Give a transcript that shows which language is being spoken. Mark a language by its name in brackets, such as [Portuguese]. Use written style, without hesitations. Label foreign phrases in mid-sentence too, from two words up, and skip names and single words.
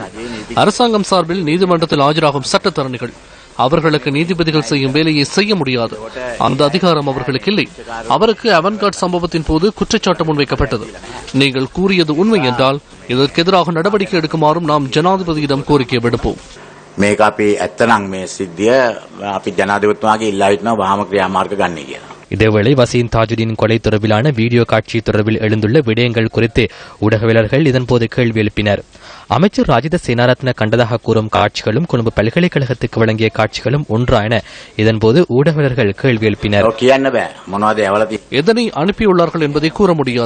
[Tamil] அரசாங்கம் சார்பில் நீதிமன்றத்தில் ஆஜராகும் சட்டத்தரணிகள். அவர்களுக்கு நீதிபதிகள் செய்யும் வேலையை செய்ய முடியாது. அந்த அதிகாரம் அவர்களுக்கு இல்லை. அவருக்கு அவன்கார்ட் சம்பவத்தின் போது குற்றச்சாட்டு முன்வைக்கப்பட்டது. நீங்கள் கூறியது உண்மை என்றால் இதற்கு எதிராக நடவடிக்கை எடுக்குமாறும் நாம் ஜனாதிபதியிடம் கோரிக்கை விடுப்போம். [Sinhala] මේක අපි ඇත්තනම් මේ සිද්ධිය අපි ජනාධිපතිතුමාගේ ඉල්ලා හිටනවා වහාම ක්‍රියාමාර්ග ගන්න කියලා. [Tamil] இதேவேளை வசீம் தாஜுடீன் கொலை தொடர்பிலான வீடியோ காட்சி தொடர்பில் எழுந்துள்ள விடயங்கள் குறித்து ஊடகவியலாளர்கள் இதன்போது கேள்வி எழுப்பினர். அமைச்சர் ராஜித சேனாரத்ன கண்டதாக கூறும் காட்சிகளும் கொழும்பு பல்கலைக்கழகத்துக்கு வழங்கிய காட்சிகளும் ஒன்றா என இதன்போது ஊடகவியலாளர்கள் கேள்வி எழுப்பினர். எதனை அனுப்பியுள்ளார்கள் என்பதை கூற முடியாது.